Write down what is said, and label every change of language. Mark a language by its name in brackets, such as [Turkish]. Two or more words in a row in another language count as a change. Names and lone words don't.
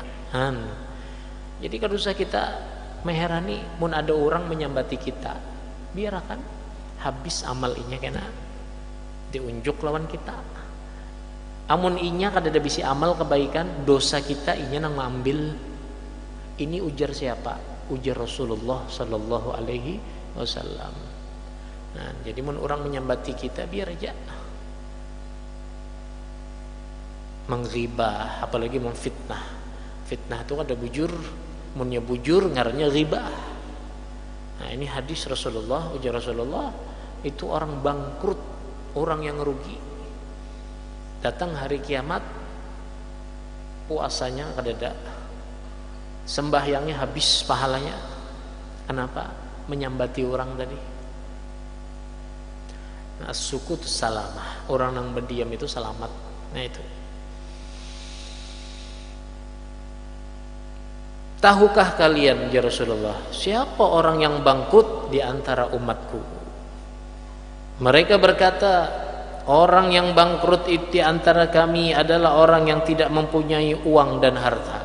[Banjar] Jadi kalau usah kita meherani mun ada orang menyambati kita, biarkan habis amal inya kena diunjuk lawan kita. Amun inya kada ada bisi amal kebaikan, dosa kita inya nang mengambil. Ini ujar siapa? Ujar Rasulullah [Arabic] صلى الله عليه وسلم. [Banjar] Nah, jadi mun orang menyambati kita, biar aja. [Indonesian] Menghibah, apalagi memfitnah. [Banjar] Fitnah itu ada bujur, munnya bujur ngarannya ghibah. Nah, ini hadis Rasulullah, ujar Rasulullah, itu orang bangkrut, orang yang rugi. Datang hari kiamat, puasanya kadada, sembahyangnya habis pahalanya. Kenapa? Menyambati orang tadi. Nah, [Arabic] سكوت سلامة, [Indonesian] orang yang berdiam itu selamat. Nah itu. Tahukah kalian, ya Rasulullah, siapa orang yang bangkrut di antara umatku? Mereka berkata, orang yang bangkrut di antara kami adalah orang yang tidak mempunyai uang dan harta.